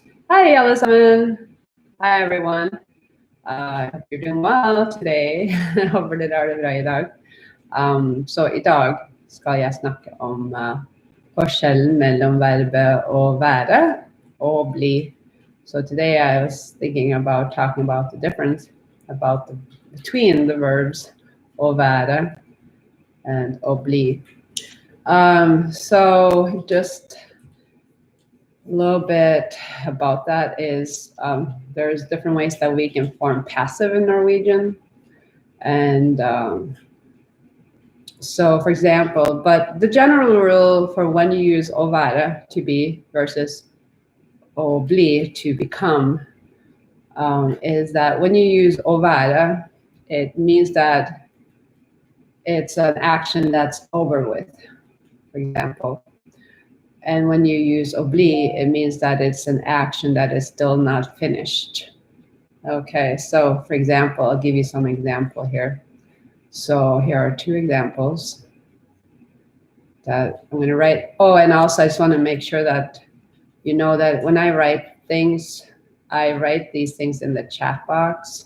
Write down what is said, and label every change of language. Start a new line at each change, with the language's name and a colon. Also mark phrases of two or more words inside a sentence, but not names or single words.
English: Hi, allesammans. Hi, everyone. I hope you're doing well today.
Norwegian: Håper det er bra I dag. Så I dag skal jeg snakke om forskjellen mellom verbet å være og bli.
English: So today I was thinking about talking about the difference between the verbs
Norwegian: å være
English: and
Norwegian: å bli.
English: So just a little bit about that is there's different ways that we can form passive in Norwegian. And so, for example, but the general rule for when you use
Norwegian: å være,
English: to be, versus
Norwegian: å bli,
English: to become, is that when you use
Norwegian: å være,
English: it means that it's an action that's over with, for example. And when you use
Norwegian: å bli,
English: it means that it's an action that is still not finished. Okay, so for example, I'll give you some example here. So here are two examples that I'm going to write. Oh, and also I just want to make sure that you know that when I write things, I write these things in the chat box.